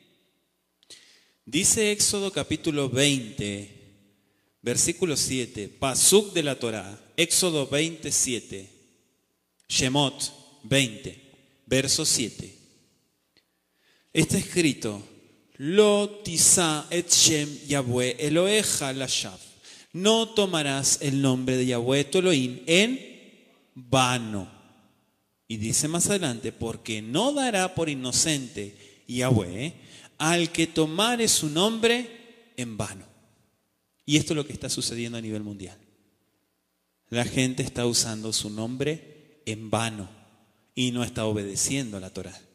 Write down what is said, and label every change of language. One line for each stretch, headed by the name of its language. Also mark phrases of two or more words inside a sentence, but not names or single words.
Spanish: Dice Éxodo capítulo 20, versículo 7, Pasuk de la Torá, Éxodo 27, Shemot 20, verso 7. Está escrito,
Hebrew: לא תשא את שם יהוה אלהיך לשוא.
Spanish: No tomarás el nombre de Yahweh tu Elohim en vano. Y dice más adelante, porque no dará por inocente Yahweh al que tomare su nombre en vano. Y esto es lo que está sucediendo a nivel mundial. La gente está usando su nombre en vano y no está obedeciendo a la Torá.